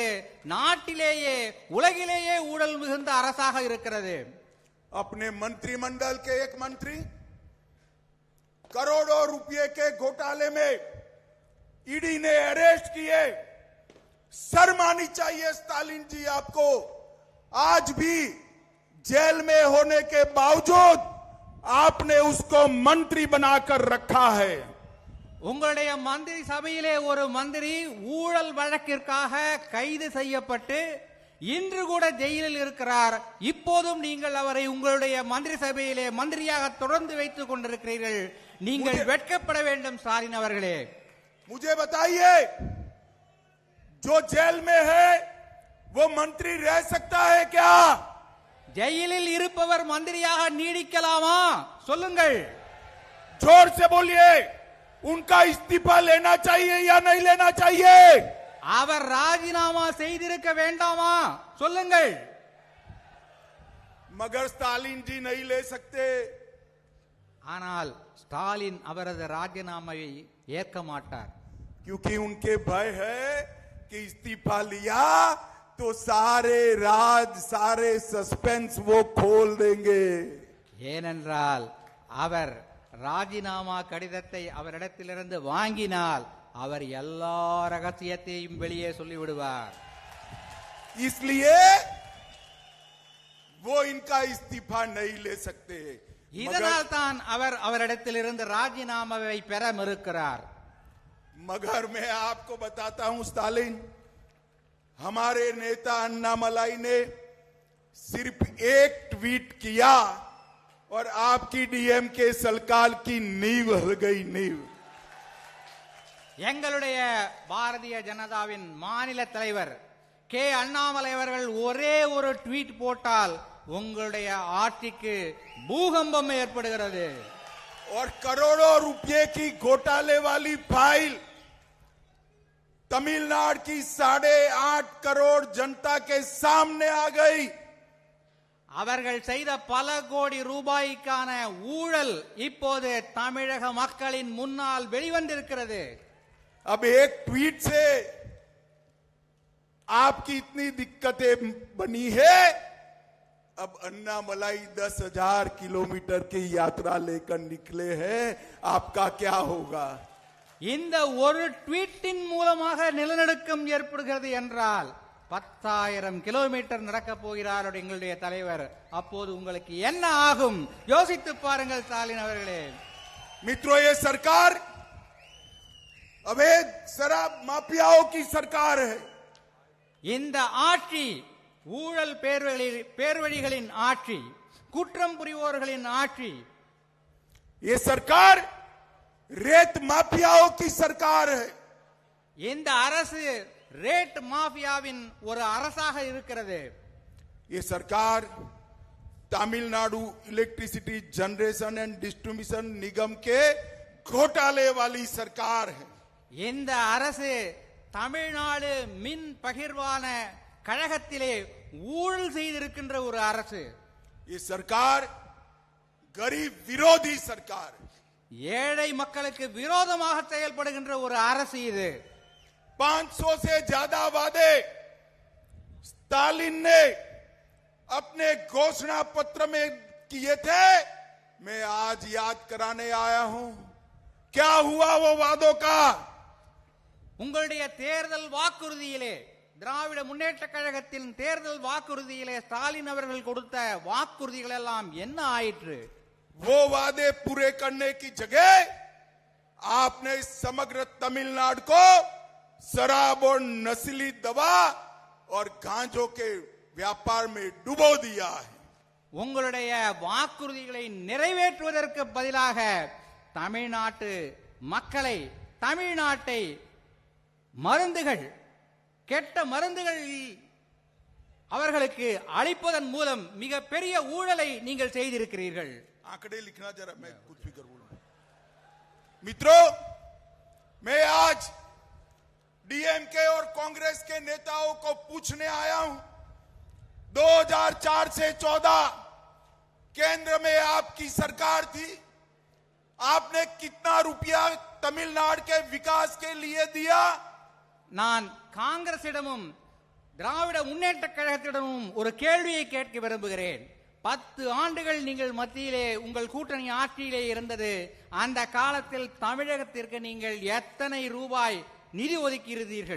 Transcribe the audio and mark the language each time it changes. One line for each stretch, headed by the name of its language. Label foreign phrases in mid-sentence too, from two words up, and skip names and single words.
Tamil: நாட்டிலேயே உலகிலேயே ஊழல் மிகுந்த அரசாக இருக்கிறது.
Hindi: अपने मंत्रिमंडल के एक मंत्री करोड़ों रुपए के घोटाले में ईडी ने अरेस्ट किए। शर्म आनी चाहिए स्टालिन जी आपको। आज भी जेल में होने के बावजूद आपने उसको मंत्री बनाकर रखा है।
Tamil: உங்களுடைய மந்திரி சபையிலே ஒரு மந்திரி ஊழல் வழக்கிற்காக கைது செய்யப்பட்டு இன்று கூட ஜெயிலில் இருக்கிறார். இப்போதும் நீங்கள் அவரை உங்களுடைய மந்திரி சபையிலே மந்திரியாக தொடர்ந்து வைத்துக் கொண்டிருக்கிறீர்கள். நீங்கள் வெட்கப்பட வேண்டும் ஸ்டாலின் அவர்களே.
Hindi: मुझे बताइए, जो जेल में है वो मंत्री रह सकता है क्या?
Tamil: ஜெயிலில் இருப்பவர் மந்திரியாக நீடிக்கலாமா? சொல்லுங்கள்.
Hindi: जोर से बोलिए, उनका इस्तीफा लेना चाहिए या नहीं लेना चाहिए?
Tamil: அவர் ராஜினாமா செய்திருக்க வேண்டாமா? சொல்லுங்கள்.
Hindi: मगर स्टालिन जी नहीं ले सकते।
Tamil: ஆனால் ஸ்டாலின் அவரது ராஜினாமாவை ஏற்க மாட்டார்.
Hindi: क्योंकि उनके भय है कि इस्तीफा लिया तो सारे राज, सारे सस्पेंस वो खोल देंगे।
Tamil: ஏனென்றால் அவர் ராஜினாமா கடிதத்தை அவரிடத்திலிருந்து வாங்கினால் அவர் எல்லா ரகசியத்தையும் வெளியே சொல்லிவிடுவார்.
Hindi: इसलिए वो इनका इस्तीफा नहीं ले सकते।
Tamil: இதனால் தான் அவர் அவரிடத்திலிருந்து ராஜினாமாவை பெற மறுக்கிறார்.
Hindi: मगर मैं आपको बताता हूं स्टालिन, हमारे नेता अन्नामलाई ने सिर्फ एक ट्वीट किया और आपकी डीएमके सरकार की नींव हिल गई। नींव
Tamil: எங்களுடைய பாரதிய ஜனதாவின் மாநில தலைவர் கே அண்ணாமலை அவர்கள் ஒரே ஒரு ட்வீட் போட்டால் உங்களுடைய ஆட்சிக்கு பூகம்பம் ஏற்படுகிறது.
Hindi: और करोड़ों रुपए की घोटाले वाली फाइल तमिलनाडु की 8.5 करोड़ जनता के सामने आ गई.
Tamil: அவர்கள் செய்த பல கோடி ரூபாய்க்கான ஊழல் இப்போது தமிழக மக்களின் முன்னால் வெளிவந்திருக்கிறது.
Hindi: अब एक ट्वीट से आपकी इतनी दिक्कतें बनी है. अब अन्नामलाई 10,000 किलोमीटर की यात्रा लेकर निकले हैं. आपका क्या होगा?
Tamil: இந்த ஒரு ட்வீட்டின் மூலமாக நிலநடுக்கம் ஏற்படுகிறது என்றால் 10,000 கிலோமீட்டர் நடக்க போகிறார் எங்களுடைய தலைவர். அப்போது உங்களுக்கு என்ன ஆகும்? யோசித்து பாருங்கள் ஸ்டாலின் அவர்களே.
Hindi: मित्रों, ये सरकार अवैध शराब माफियाओं की सरकार है.
Tamil: இந்த ஆட்சி ஊழல் பேர்வழிகளின் ஆட்சி, குற்றம் புரிவோர்களின் ஆட்சி.
Hindi: ये सरकार रेत माफियाओं की सरकार है.
Tamil: இந்த அரசு ரேட் மாஃபியாவின் ஒரு அரசாக இருக்கிறது.
Hindi: ये सरकार तमिलनाडु इलेक्ट्रिसिटी जनरेशन एंड डिस्ट्रीब्यूशन निगम के घोटाले वाली सरकार है.
Tamil: இந்த அரசு தமிழ்நாடு மின் பகிர்வான கழகத்திலே ஊழல் செய்திருக்கின்ற ஒரு அரசு.
Hindi: ये सरकार गरीब विरोधी सरकार है.
Tamil: ஏழை மக்களுக்கு விரோதமாக செயல்படுகின்ற ஒரு அரசு இது.
Hindi: 500 से ज्यादा वादे स्टालिन ने अपने घोषणा पत्र में किए थे. मैं आज याद कराने आया हूं. क्या हुआ वो वादों का?
Tamil: உங்களுடைய தேர்தல் வாக்குறுதியிலே, திராவிட முன்னேற்ற கழகத்தின் தேர்தல் வாக்குறுதியிலே ஸ்டாலின் அவர்கள் கொடுத்த வாக்குறுதிகள் எல்லாம் என்ன ஆயிற்று?
Hindi: वो वादे पूरे करने की जगह आपने समग्र तमिलनाडु को शराब और नस्ली दवा और गांजों के व्यापार में डुबो दिया है.
Tamil: உங்களுடைய வாக்குறுதிகளை நிறைவேற்றுவதற்கு பதிலாக தமிழ்நாட்டு மக்களை, தமிழ்நாட்டை மருந்துகள், கெட்ட மருந்துகள் அவர்களுக்கு அளிப்பதன் மூலம் மிகப்பெரிய ஊழலை நீங்கள் செய்திருக்கிறீர்கள்.
Hindi: आंकड़े लिखना जरा, मैं कुछ भी करूं. मित्रों, मैं आज डीएमके और कांग्रेस के नेताओं को पूछने आया हूं. 2004 से 14 केंद्र में आपकी सरकार थी. आपने कितना रुपया तमिलनाडु के विकास के लिए दिया?
Tamil: நான் காங்கிரசிடமும் திராவிட முன்னேற்ற கழகத்திடமும் ஒரு கேள்வியை கேட்க விரும்புகிறேன். 10 ஆண்டுகள் நீங்கள் மத்தியிலே உங்கள் கூட்டணி ஆட்சியிலே இருந்தது. அந்த காலத்தில் தமிழகத்திற்கு நீங்கள் எத்தனை ரூபாய் நிதி ஒதுக்கியிருந்தீர்கள்?